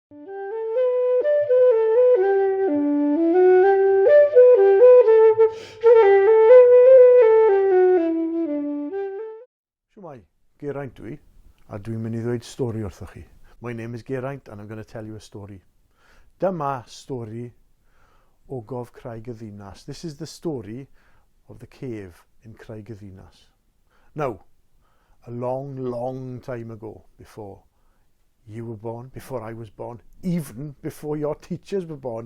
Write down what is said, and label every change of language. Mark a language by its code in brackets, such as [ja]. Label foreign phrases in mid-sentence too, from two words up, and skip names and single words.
[cy] Shwmai, Geraint dwi, a dwi'n mynd I ddweud stori wrthoch chi. [en] My name is Geraint and I'm going to tell you a story. [cy] Dyma stori Ogof Craig y Ddinas. [en] This is the story of the cave in Craig y Ddinas. Now, a long, long time ago, before you were born, before I was born, even before your teachers were born.